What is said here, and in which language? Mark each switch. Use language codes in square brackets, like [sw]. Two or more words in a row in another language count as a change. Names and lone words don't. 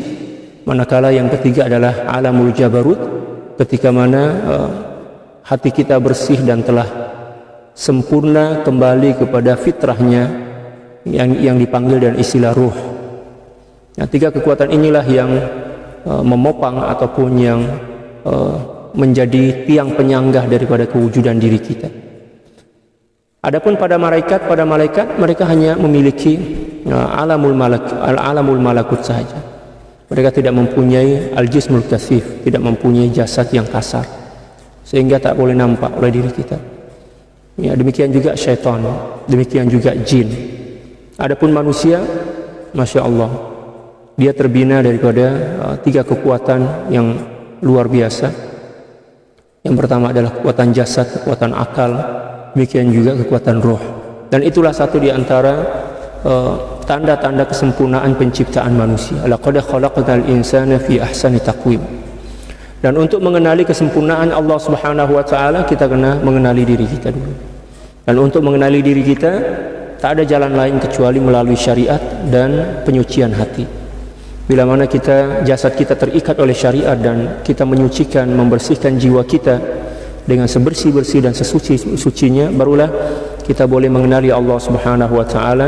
[ms] Manakala yang ketiga adalah [ar] عالم الجبروت, [ms] ketika mana hati kita bersih dan telah sempurna kembali kepada fitrahnya yang dipanggil dengan istilah ruh. Nah, 3 kekuatan inilah yang memopang ataupun yang menjadi tiang penyangga daripada kewujudan diri kita. Adapun pada malaikat mereka hanya memiliki [ar] عالم الملكوت [ms] sahaja. Mereka tidak mempunyai [ar] الجسم الكثيف, [ms] tidak mempunyai jasad yang kasar, sehingga tak boleh nampak oleh diri kita. Ya, demikian juga syaitan, demikian juga jin. Adapun manusia, [ar] ما شاء الله, [ms] dia terbina daripada 3 kekuatan yang luar biasa. Yang pertama adalah kekuatan jasad, kekuatan akal, demikian juga kekuatan roh. Dan itulah satu di antara tanda-tanda kesempurnaan penciptaan manusia. [ar] لقد خلقنا الإنسان في أحسن تقويم. [ms] Dan untuk mengenali kesempurnaan Allah [ar] سبحانه وتعالى, [ms] kita kena mengenali diri kita dulu. Dan untuk mengenali diri kita, tak ada jalan lain kecuali melalui syariat dan penyucian hati. Bila mana jasad kita terikat oleh syariat dan kita menyucikan, membersihkan jiwa kita dengan sebersih-bersih dan sesuci-sucinya, barulah kita boleh mengenali Allah [ar] سبحانه وتعالى.